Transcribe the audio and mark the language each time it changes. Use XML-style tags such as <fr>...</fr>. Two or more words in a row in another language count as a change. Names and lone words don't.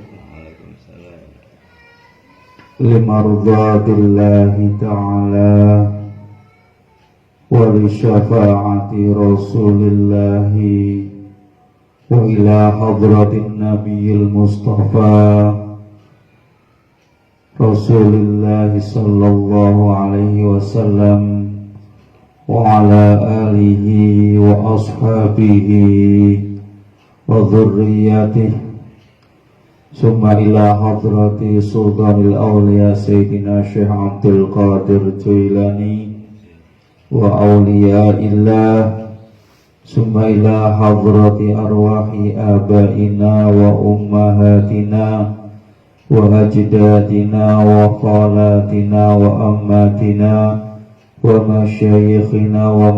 <ar>لمرضاة الله تعالى ولشفاعة رسول الله وإلى حضرة النبي المصطفى رسول الله صلى الله عليه وسلم وعلى آله وأصحابه وذرياته ثم إلى حضرة سلطان الأولياء سيدنا شيخ عبد القادر الجيلاني وأولياء الله ثم إلى حضرة أرواح آبائنا وأمهاتنا وأجدادنا وخالاتنا وعماتنا ومشايخنا و</ar>